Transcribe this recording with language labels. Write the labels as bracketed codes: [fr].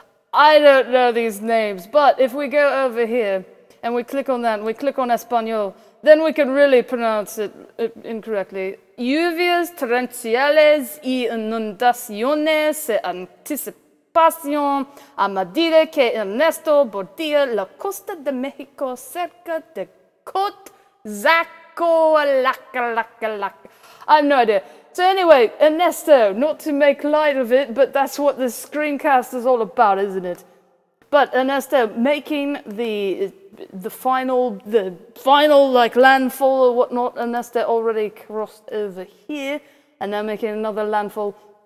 [en] I don't know these names, but if we go over here and we click on that and we click on Espanol, then we can really pronounce it incorrectly. [es] Lluvias torrenciales y inundaciones se anticipación a medida que Ernesto bordea la costa de México cerca de Coatzacoalcos. [en] I have no idea. So anyway, Ernesto, not to make light of it, but that's what this screencast is all about, isn't it? But Ernesto making the final like landfall or whatnot. Ernesto already crossed over here and now making another landfall.